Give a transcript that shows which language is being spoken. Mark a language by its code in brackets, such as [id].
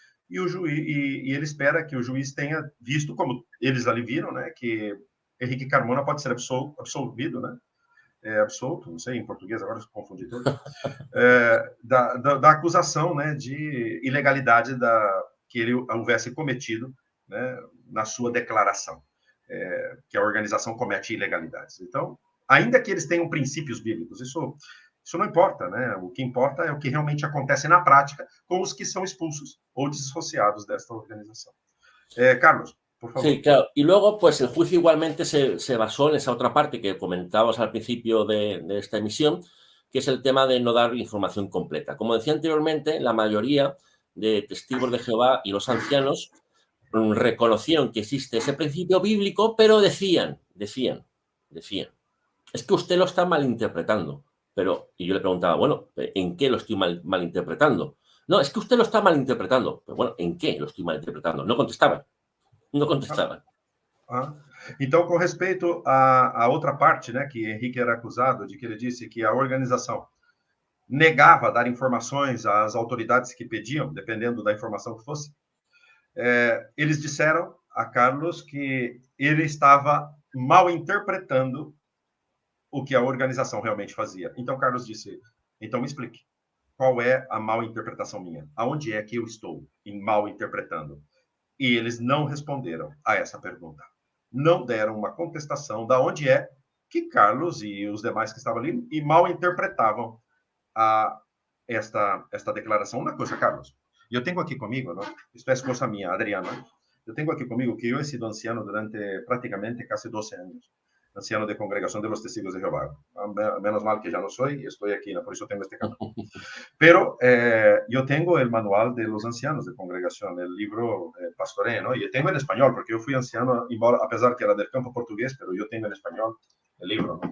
[pt] E, e ele espera que o juiz tenha visto, como eles ali viram, né, que Henrique Carmona pode ser absolvido, né, absolto, não sei em português, agora eu confundi tudo, da acusação, né, de ilegalidade que ele houvesse cometido, né, na sua declaração, que a organização comete ilegalidades. Então, ainda que eles tenham princípios bíblicos, isso não importa, né? O que importa é o que realmente acontece na prática com os que são expulsos ou dissociados desta organização. Carlos, por favor. [es] Sí, claro. Y luego, pues el juicio igualmente se basó en esa otra parte que comentabas al principio de esta emisión, que es el tema de no dar información completa. Como decía anteriormente, la mayoría de testigos de Jehová y los ancianos reconocieron que existe ese principio bíblico, pero decían, es que usted lo está malinterpretando. Y yo le preguntaba, bueno, ¿en qué lo estoy malinterpretando? No, es que usted lo está malinterpretando. Pero bueno, ¿en qué lo estoy malinterpretando? No contestaban. [pt] Então, com respeito à outra parte, né, que Henrique era acusado de que ele disse que a organização negava dar informações às autoridades que pediam, dependendo da informação que fosse, eles disseram a Carlos que ele estava mal interpretando o que a organização realmente fazia. Então, Carlos disse, então me explique, qual é a mal interpretação minha? Aonde é que eu estou mal interpretando? E eles não responderam a essa pergunta. Não deram uma contestação da onde é que Carlos e os demais que estavam ali e mal interpretavam esta declaração. Uma coisa, Carlos, eu tenho aqui comigo, não? Isto é esposa minha, Adriana. Eu tenho aqui comigo que eu [es] he sido anciano [pt] durante praticamente casi 12 anos. [es] Anciano de Congregación de los Testigos de Jehová. Menos mal que ya no soy y estoy aquí, ¿no? Por eso tengo este canal. Pero yo tengo el manual de los ancianos de congregación, el libro Pastoreo, ¿no? Y tengo en español, porque yo fui anciano, a pesar que era del campo portugués, pero yo tengo en español el libro.